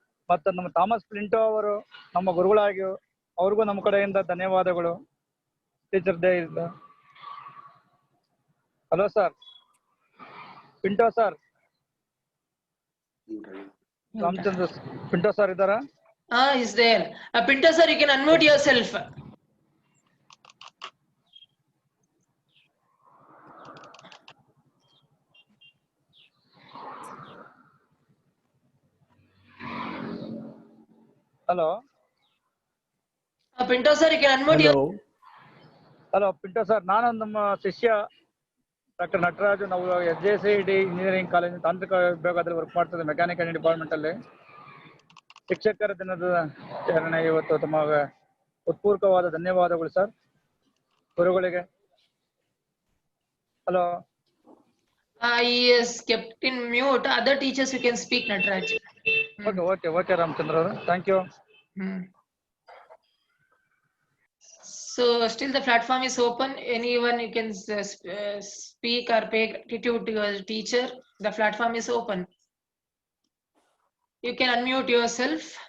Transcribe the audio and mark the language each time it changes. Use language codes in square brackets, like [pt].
[kn] ಮತ್ತು ನಮ್ಮ ಥಾಮಸ್ ಪ್ಲಿಂಟೋ ಅವರು ನಮ್ಮ ಗುರುಗಳಾಗಿ ಅವ್ರಿಗೂ ನಮ್ಮ ಕಡೆಯಿಂದ ಧನ್ಯವಾದಗಳು. [en] Teacher day is. [kn] Hello sir, Pinto sir, Ramachandra Pinto sir ಇದ್ದಾರಾ? [en] Is there. Pinto sir, you can unmute yourself. Hello Pinto sir, you can unmute yourself. [kn] Hello Pinto sir, ನಾನು ನಮ್ಮ ಶಿಷ್ಯ ಡಾಕ್ಟರ್ ನಟರಾಜು. ನಾವು SJCD ಇಂಜಿನಿಯರಿಂಗ್ ಕಾಲೇಜ್ ತಾಂತ್ರಿಕ ವಿಭಾಗದಲ್ಲಿ ವರ್ಕ್ ಮಾಡ್ತಿದ್ದೆ, ಮೆಕ್ಯಾನಿಕಲ್ ಡಿಪಾರ್ಟ್ಮೆಂಟ್ ಅಲ್ಲಿ. ಶಿಕ್ಷಕರ ದಿನದ ಆಚರಣೆ ಇವತ್ತು. ತಮಗೆ ಉತ್ಪೂರ್ವಕವಾದ ಧನ್ಯವಾದಗಳು ಸರ್, ಗುರುಗಳಿಗೆ. Hello. [en] He is kept in mute. Other teachers you can speak, Nataraj. Okay, Ramachandra ಅವರು, thank you. So still the platform is open. Anyone you can speak or pay gratitude to your teacher. The platform is open. You can unmute yourself.